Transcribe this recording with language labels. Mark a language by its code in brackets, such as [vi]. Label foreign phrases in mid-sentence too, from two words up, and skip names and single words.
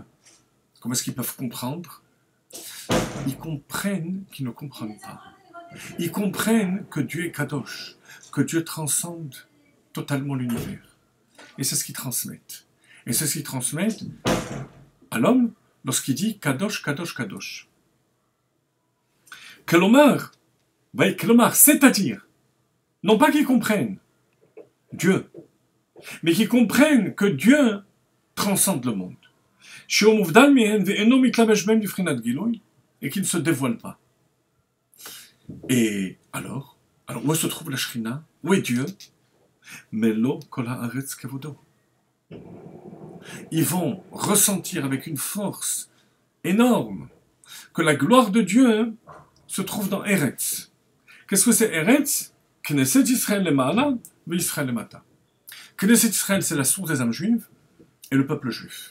[fr] Comment est-ce qu'ils peuvent comprendre? Ils comprennent qu'ils ne comprennent pas. Ils comprennent que Dieu est kadosh, que Dieu transcende totalement l'univers. Et c'est ce qu'ils transmettent. Et c'est ce qu'ils transmettent à l'homme lorsqu'il dit [he] קדוש קדוש קדוש. [fr] Kelomar, c'est-à-dire, non pas qu'ils comprennent Dieu, mais qu'ils comprennent que Dieu transcende le monde. Et qu'il ne se dévoile pas. Et alors, où se trouve la Shrina? Où est Dieu? [he] מלא כל הארץ כבודו. [fr] Ils vont ressentir avec une force énorme que la gloire de Dieu se trouve dans Eretz. Qu'est-ce que c'est Eretz? Knesset Israël le Ma'ala, Israël le Mata. Knesset Israël, c'est la source des âmes juives et le peuple juif.